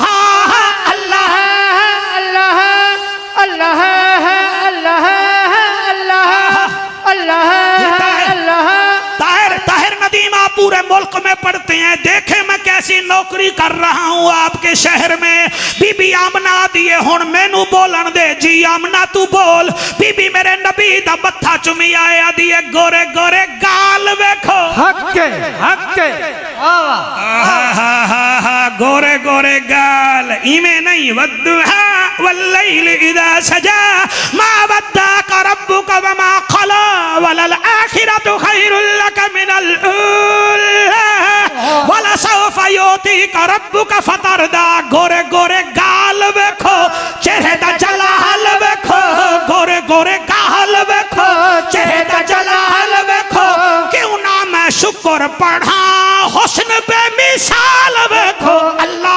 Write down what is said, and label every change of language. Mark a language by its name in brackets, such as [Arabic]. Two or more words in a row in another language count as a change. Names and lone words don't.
[Urdu] अल्लाह अल्लाह अल्लाह अल्लाह अल्लाह अल्लाह अल्लाह। طاہر طاہر ندیمہ پورے ملک میں پڑھتے ہیں. دیکھے میں کیسی نوکری کر رہا ہوں آپکے شہر میں. [Punjabi] بی بی آمنہ دیئے ہُن مینوں بولن دے جی آمنہ توں بول. بی بی میرے نبی دا متھا چُمی آیا دیئے گورے گورے گال ویکھو حکے حکے گورے گورے گال ایمے نہیں [Arabic] والضحى والليل إذا سجى ما ودعك ربك وما قلى وللآخرة خير لك من الأولى ولسوف يعطيك ربك فترضى. [Punjabi] گورے گورے گال ویکھو چہرے دا جلال ویکھو گورے گورے گال ویکھو چہرے دا جلال ویکھو. کیوں نہ میں شکر پڑھا حسن پے مثال ویکھو. अल्लाह